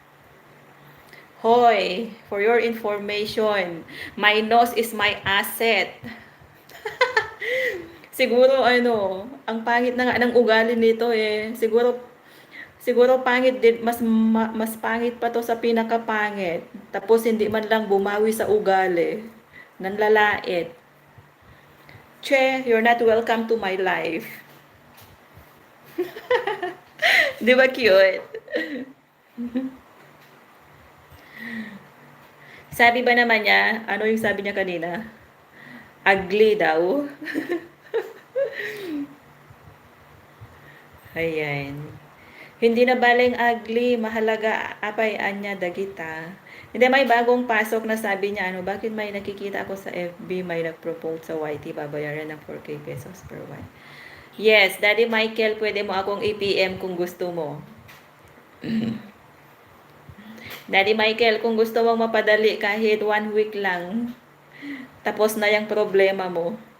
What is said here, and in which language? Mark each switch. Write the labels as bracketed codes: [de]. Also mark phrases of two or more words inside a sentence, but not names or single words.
[tl] Hoy, [en] for your information, my nose is my asset. [tl] Siguro ang pangit na nga ng ugali nito eh. Siguro pangit din, mas pangit pa to sa pinakapangit. Tapos hindi man lang bumawi sa ugali. Nanlalait. [en] Che, you're not welcome to my life. [tl] Di ba cute? Sabi ba naman niya, ano yung sabi niya kanina? Ugly daw. Ayan. Hindi na baling ugly, mahalaga [ilo] apay anya dagita. [tl] Hindi, may bagong pasok na sabi niya, bakit may nakikita ako sa FB, may nag-propose sa YT, babayaran ng 4K pesos [en] per one. [tl] Yes, Daddy Michael, pwede mo akong i-PM kung gusto mo. Daddy Michael, kung gusto mong mapadali kahit 1 week lang, tapos na yung problema mo.